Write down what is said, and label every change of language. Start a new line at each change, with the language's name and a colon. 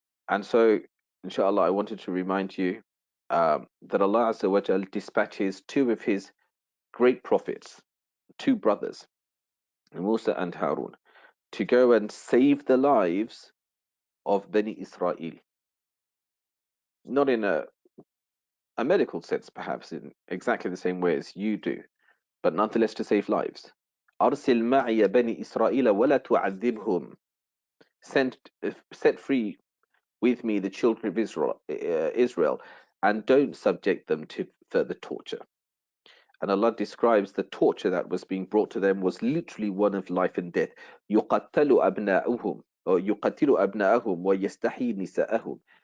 English: And so, inshallah, I wanted to remind you that Allah Azza wa Jal dispatches two of his great prophets, two brothers, Musa and Harun, to go and save the lives of Bani Israel. Not in a medical sense, perhaps, in exactly the same way as you do, but nonetheless to save lives.
Arabic: أرسل معي بني إسرائيل ولا تعذبهم.
English: Set free with me the children of Israel, and don't subject them to further torture. And Allah describes the torture that was being brought to them was literally one of life and death.
Arabic: يُقَتَّلُ أَبْنَاؤُهُمْ or يُقَتِّلُ أَبْنَاءَهُمْ وَيَسْتَحْيِي نِسَاءَهُم.